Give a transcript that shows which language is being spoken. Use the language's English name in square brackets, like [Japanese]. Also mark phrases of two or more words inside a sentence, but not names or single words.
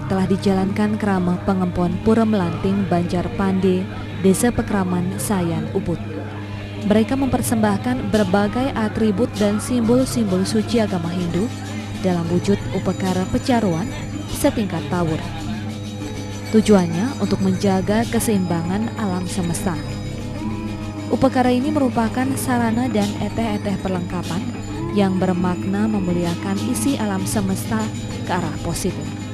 [Indonesian] telah dijalankan krama pengempon Pura Melanting Banjar Pande, Desa Pekraman Sayan Ubud. Mereka mempersembahkan berbagai atribut dan simbol-simbol suci agama Hindu dalam wujud upekara pecaruan setingkat tawur. Tujuannya untuk menjaga keseimbangan alam semesta. Upacara ini merupakan sarana dan eteh-eteh perlengkapan yang bermakna memuliakan isi alam semesta ke arah positif.